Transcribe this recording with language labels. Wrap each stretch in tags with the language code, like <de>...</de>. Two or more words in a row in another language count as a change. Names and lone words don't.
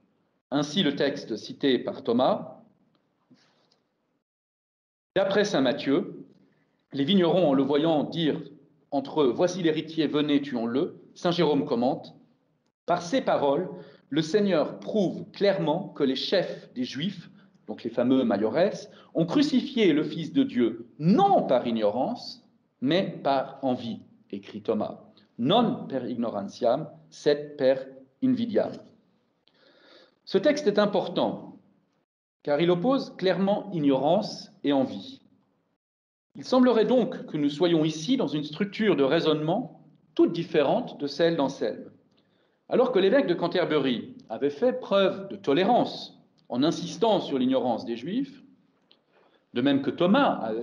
<fr>Ainsi, le texte cité par Thomas, d'après saint Matthieu, les vignerons, en le voyant dire entre eux « Voici l'héritier, venez, tuons-le », saint Jérôme commente, par ces paroles, le Seigneur prouve clairement que les chefs des Juifs, donc les fameux maiores, ont crucifié le Fils de Dieu, non par ignorance, mais par envie, écrit Thomas.</fr> <la>Non per ignorantiam, sed per invidiam.</la> <fr>Ce texte est important, car il oppose clairement ignorance et envie. Il semblerait donc que nous soyons ici dans une structure de raisonnement toute différente de celle d'Anselme. Alors que l'évêque de Canterbury avait fait preuve de tolérance en insistant sur l'ignorance des Juifs, de même que Thomas avait</fr>